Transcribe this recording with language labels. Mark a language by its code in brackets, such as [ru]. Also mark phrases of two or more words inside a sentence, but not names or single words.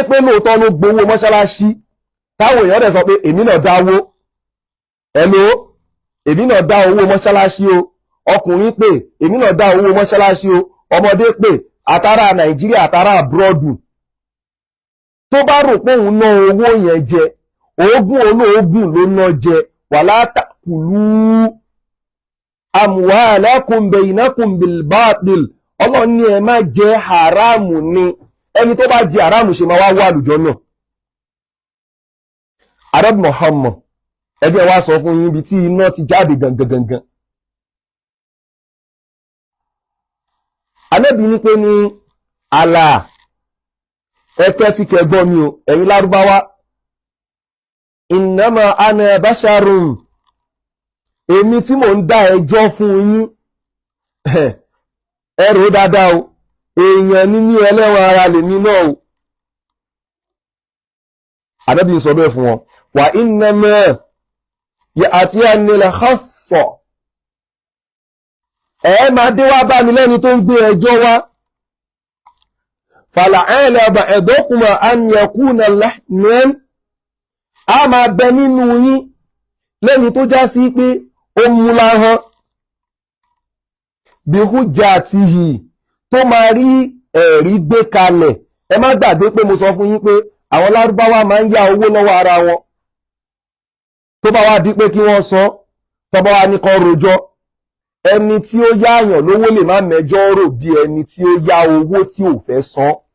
[yo] pé lóòótọ́ ló gbowó mọ́ṣáláṣí, táwọn èèyàn dẹ̀ sọ pé èmi náà dáwó, ẹ̀lò èmi náà dá owó mọ́ṣáláṣí o, ọkùnrin pé èmi náà dá owó mọ́ṣáláṣí o, ọmọdé pé àtàrà Nàìjíríà àtàrà àbúrọ́dù, tó bá rò pé òun ná owó yẹn jẹ, oògùn olóògùn ló ná jẹ, [ar] ولا تأكلوا أموالكم بينكم بالباطل. [yo] Ọlọ́run ní ẹ má jẹ haramu ni, ẹni tó bá jẹ haramu ṣe máa wá wà àlùjọ náà. Arab Muhammad, ẹ jẹ́ wá sọ fún yín ibi tí iná ti jáde gangan. Ànábì ní pé ní àlà ẹ̀kẹ́ tí kẹgbọ́ mi o, ẹ̀yin Lárúbáwá, [ar] إنما أنا بشر, [yo] èmi tí mò ń dá ẹjọ́ fún yín, ẹrù dáadáa o, èèyàn ní ní ẹlẹ́wọ̀n ara lèmi náà o. Ànábì sọ bẹ́ẹ̀ fún wọn, [ar] وإنما يأتيني الخصم, [yo] ẹ máa dé wá bá mi lẹ́ni tó ń gbé ẹjọ́ wá, [ar] فلعل بعضكم أن يكون ألحن, [yo] a máa bẹ nínú yín lẹ́ni tó já sí pé ó mú láhán, bí hujjatihi, tó máa rí ẹ̀rí gbé kalẹ̀. Ẹ má gbàgbé pé mo sọ fún yín pé àwọn Lárúbáwá máa ń yá owó lọ́wọ́ ara wọn, tó bá wá di pé kí wọ́n san, tó bá wá ní kan rojọ́, ẹni tí ó yáàyàn lówó lè má mẹjọ́ rò bí ẹni tí ó yá owó tí ò fẹ́ san.